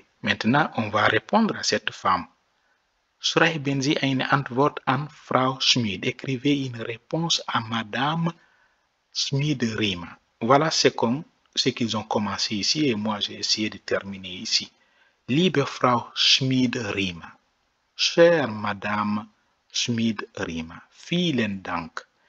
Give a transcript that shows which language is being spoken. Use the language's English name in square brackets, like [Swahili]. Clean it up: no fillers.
[French] Maintenant, on va répondre à cette femme. [German] Schreiben Sie eine Antwort an Frau Schmid. [French] Écrivez une réponse à Madame Schmid-Rima. Voilà ce qu'ils ont commencé ici et moi j'ai essayé de terminer ici. [German] Liebe Frau Schmid-Rima. [French] Chère Madame Schmid-Rima. [German] Vielen Dank.